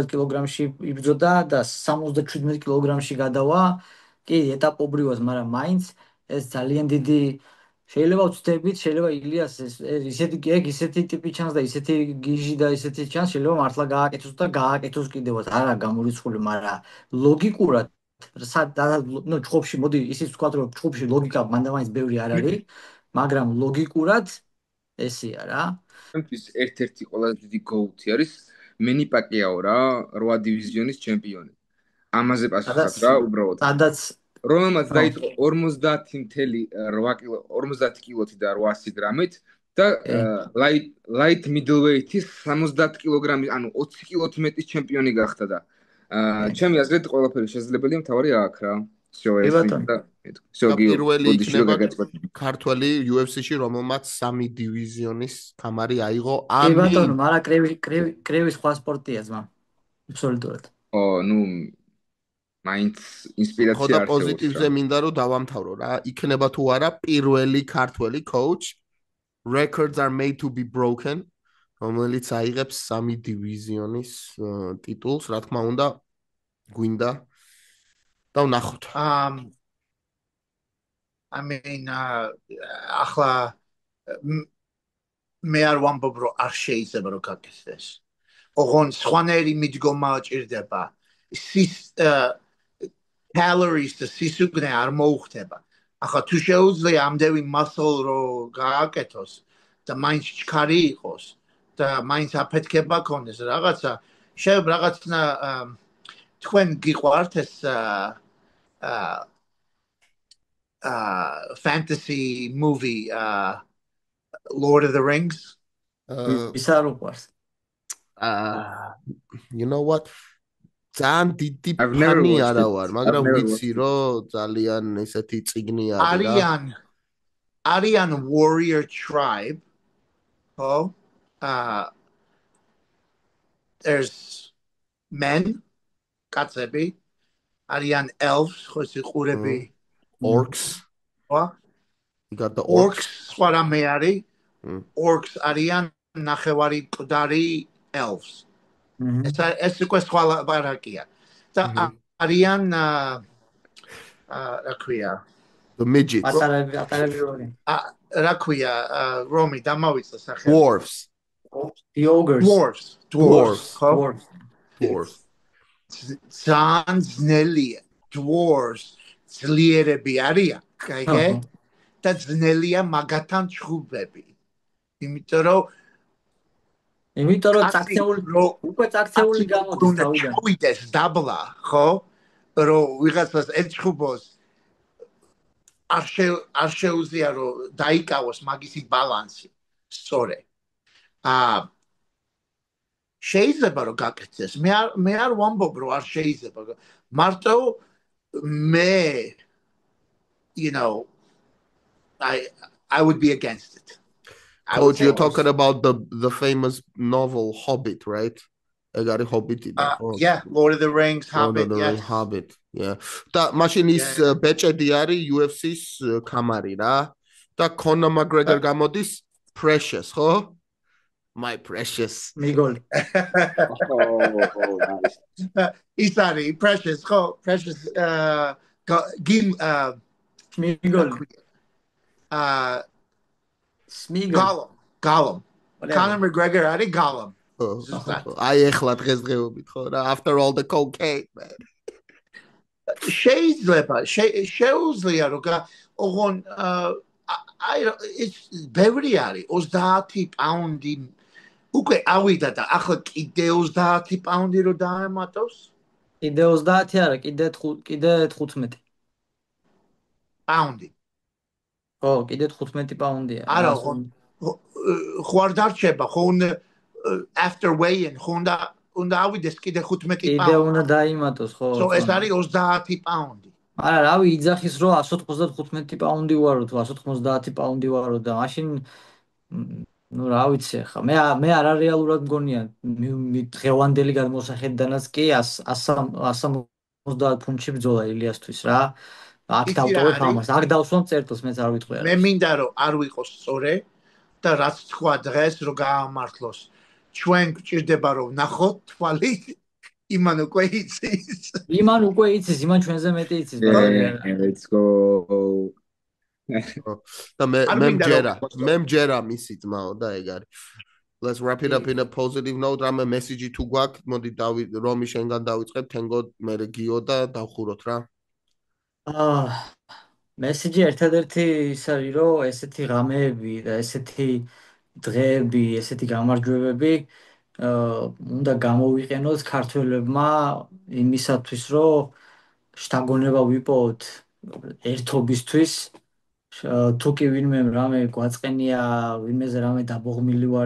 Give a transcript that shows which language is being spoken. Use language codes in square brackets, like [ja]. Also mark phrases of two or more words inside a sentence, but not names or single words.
[ka] კილოგრამში იბრძოდა და 77 კილოგრამში გადავა კი ეტაპობრივად მაგრამ მაინც ეს ძალიან დიდი შეიძლება ვწდებით შეიძლება ილიას ისეთი ტიპი ჩანს და ისეთი გიჟი და ისეთი ჩანს შეიძლება მართლა გააკეთოს და გააკეთოს კიდევაც არა გამორიცხული მაგრამ ლოგიკურად ნუ ჩხუბში მოდი ისიც ვთქვა რომ ჩხუბში ლოგიკა მანდამაინც ბევრი არ არის მაგრამ ლოგიკურად ესია რა ჩემთვის ერთ-ერთი ყველაზე დიდი გოუთი არის მენი პაკიაო რა 8 დივიზიონის ჩემპიონი ამაზე პასუხად რა უბრალოდ სადაც რომელმაც დაიწყო 50 კილოთი და 800 გრამით და [en] light middleweight- [ka] ის 70 კილოგრამი ანუ 20 კილოთი მეტის ჩემპიონი გახდა და ჩემი აზრით ყველაფერი შესაძლებელია მთავარი აქ რა პირველი იქნება ქართველი UFC-ში რომელმაც 3 დივიზიონის თამარი აიღო ამი ბატონო მაგრამ კრივი სხვა სპორტია ძმა აბსოლუტურად ო ნუ მაინც ინსპირაცია ახლა პოზიტივზე მინდა რომ დავამთავრო რა იქნება თუ არა პირველი ქართველი [en] coach records are made to be broken [ka] რომელიც აიღებს 3 დივიზიონის ტიტულს რა თქმა უნდა გვინდა და ვნახოთ [en] I mean, [ka] ახლა მე არ ვამბობ რომ არ შეიძლება რომ გაკეთდეს. ოღონდ სხვანაირი მიდგომა ჭირდება. calories და სისუქნე არ მოუხდება. ახლა თუ შეუძლია ამდენი muscle რო გააკეთოს და მაინც ჩქარი იყოს და მაინც აფეთქება ქონდეს რაღაცა შეიძლება რაღაცნა თქვენ გიყვართ ეს [en] fantasy movie [ka] Lord of the Rings ის არ უყვარს [en] you know what [ka] ძალიან დიდი ფანი არა ვარ მაგრამ ვიცი რომ ძალიან ესეთი წიგნი არის [en] Aryan warrior tribe there's men კაცები Aryan elves [ka] ხო ეს ყურები [en] orcs what you got the [ka] orcs სხვა რამე არის orcs არიან ნახევარი მკვდარი elves ეს უკვე სხვა ლაპარაკია და არიან რა ქვია [en] the midgets [ka] პატარები როი რა ქვია რომი დამავიწყე სახელი [en] dwarfs the ogres dwarfs [ka] ძალიან ძნელია dwarfs ძლიერები არიან კაიგე და ძნელია მაგათან ჩხუბები იმიტომ რომ უკვე წაქცეული გამოდის თავიდან უიდეს დაბლა ხო რომ ვიღაცას ეჩხუბოს არ შეუძლია რომ დაიკავოს მაგისი ბალანსი სწორე შეიძლება რომ გაკეთდეს მე არ ვამბობ რომ არ შეიძლება მარტო მე [en] you know I would be against it Coach, you're talking about the famous novel Hobbit, right? Egari Hobbit. Yeah, Lord of the Rings, Hobbit, yes. Hobbit, yeah. Da machine is [ka] beჭედი არის UFC-ს კამარი რა. და Conor McGregor გამოდის Precious, ხო? [en] My precious. [ka] მიგოლი. ის არის Precious, ხო? [en] Precious gim [ka] მიგოლი. [en] Gollum. [ka] Conor McGregor არის Gollum. აი ეხლა დღესდღეობით ხო რა [en] after all the cocaine man. [ka] შეუძლია რომ ოღონ it's ბევრი არის 30 პაუნდი უკვე ავიდა და ახლა კიდე 30 პაუნდი რო დაემატოს კიდე 30 არა კიდე 15 პაუნდი ხო კიდე 15 პაუნდია არა ხო არ დარჩება ხო [en] after weigh-in [ka] ხონდა უნდა ავიდეს კიდე 15 პაუნდი კიდე უნდა დაიმატოს ხო so ეს არის 30 პაუნდი არა რავი იძახის რომ 195 პაუნდი ვარო თუ 190 პაუნდი ვარო და მაშინ ну რა ვიცი ხა მე არა რეალურად მგონია დღევანდელი გადმოსახედიდანაც კი 170 ფუნტში ბრძოლა ილიასთვის რა აქ დავტოვებ ამას აქ დავსვამ წერტილს მეც არ ვიტყვი მე მინდა რომ არ ვიყოს სწორე და რაც თქვა დღეს რომ გაამართლოს ჩვენ გვჭირდება რომ ვნახოთ თვალი იმან უკვე იცის იმან ჩვენზე მეტი იცის [en] let's go [ka] და მე მჯერა მისი ძმაო და ეგ არის [en] let's wrap it up in a positive note [ka] რამე მესიჯი თუ გვაქვს მოდი რომი შენგან დავიწყებ თენგო მე გიო და დავხუროთ რა მესიჯი ერთადერთი ის არის რომ ესეთი ღამეები და ესეთი დღეები ესეთი გამარჯვებები უნდა გამოვიყენოთ ქართველებმა იმისათვის რომ შთაგონება ვიპოვოთ ერთობისთვის თუ კი ვინმე რამე გვაწყენია ვინმეზე რამე დაბოღმილი ვართ